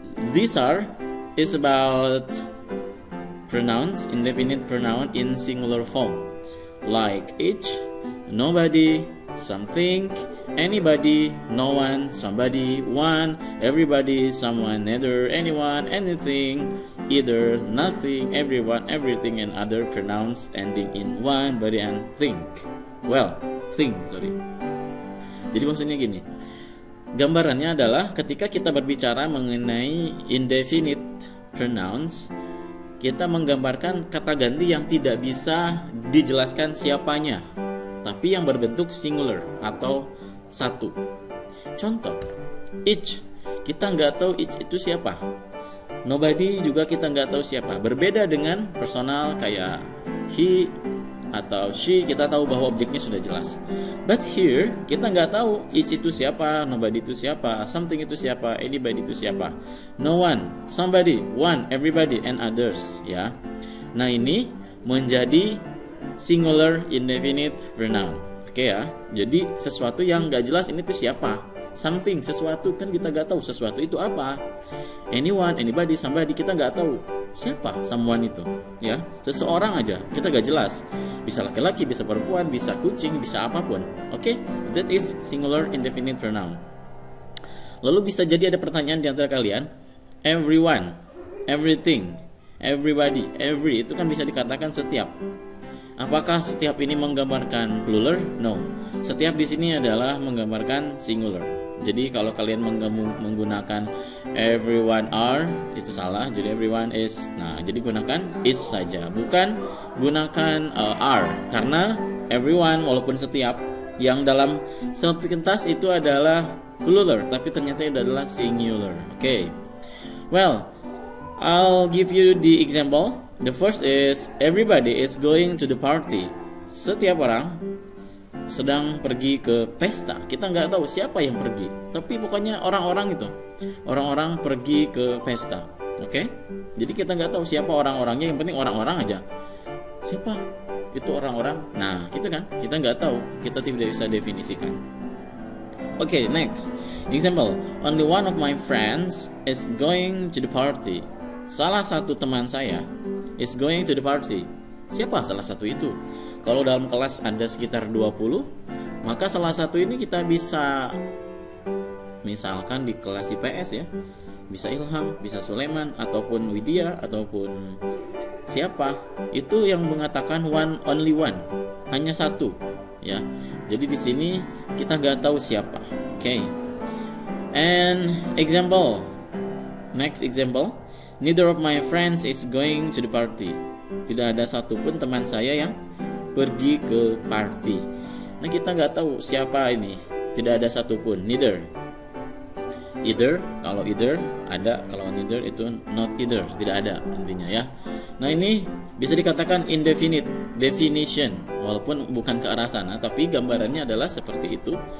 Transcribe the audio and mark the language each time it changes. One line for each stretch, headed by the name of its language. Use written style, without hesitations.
English: These is about pronouns, indefinite pronoun in singular form, like each, nobody, something, anybody, no one, somebody, one, everybody, someone, neither, anyone, anything, either, nothing, everyone, everything, and other pronouns ending in one, body, and think. Well, think.
Indonesian: Jadi maksudnya gini, gambarannya adalah ketika kita berbicara mengenai indefinite pronouns, kita menggambarkan kata ganti yang tidak bisa dijelaskan siapanya, tapi yang berbentuk singular atau satu. Contoh, each, kita nggak tahu each itu siapa. Nobody juga kita nggak tahu siapa. Berbeda dengan personal kayak he atau she, kita tahu bahwa objeknya sudah jelas. But here kita nggak tahu each itu siapa, nobody itu siapa, something itu siapa, anybody itu siapa.
English: No one, somebody, one, everybody, and others.
Indonesian: Ya. Nah ini menjadi singular indefinite pronoun. Oke ya. Jadi sesuatu yang nggak jelas ini tuh siapa. Something, sesuatu, kan kita nggak tahu sesuatu itu apa. Anyone, anybody, somebody, kita nggak tahu siapa someone itu, ya. Seseorang aja kita nggak jelas. Bisa laki-laki, bisa perempuan, bisa kucing, bisa apapun. Oke,
English: that is singular indefinite pronoun.
Indonesian: Lalu bisa jadi ada pertanyaan di antara kalian, everyone, everything, everybody, every itu kan bisa dikatakan setiap. Apakah setiap ini menggambarkan plural? No. Setiap di sini adalah menggambarkan singular. Jadi kalau kalian menggunakan everyone are, itu salah. Jadi everyone is. Nah, jadi gunakan is saja, bukan gunakan are. Karena everyone walaupun setiap yang dalam sepintas itu adalah plural, tapi ternyata itu adalah singular.
English: Okay. Well, I'll give you the example. The first is everybody is going to the party.
Indonesian: Setiap orang sedang pergi ke pesta. Kita nggak tahu siapa yang pergi, tapi pokoknya orang-orang itu, orang-orang pergi ke pesta. Oke? Jadi kita nggak tahu siapa orang-orangnya, yang penting orang-orang aja. Siapa itu orang-orang? Nah, gitu kan? Kita nggak tahu, kita tidak bisa definisikan.
English: Oke, next example. Only one of my friends is going to the party.
Indonesian: Salah satu teman saya
English: is going to the party.
Indonesian: Siapa salah satu itu? Kalau dalam kelas ada sekitar 20, maka salah satu ini kita bisa, misalkan di kelas IPS ya, bisa Ilham, bisa Sulaiman, ataupun Widya, ataupun siapa. Itu yang mengatakan one, only one, hanya satu, ya. Jadi di sini kita nggak tahu siapa. Okay.
English: And example, next example, neither of my friends is going to the party.
Indonesian: Tidak ada satupun teman saya yang pergi ke party. Nah kita nggak tahu siapa ini. Tidak ada satupun. Neither. Either, kalau either ada, kalau neither itu not either, tidak ada intinya ya. Nah ini bisa dikatakan indefinite definition, walaupun bukan ke arah sana, tapi gambarannya adalah seperti itu.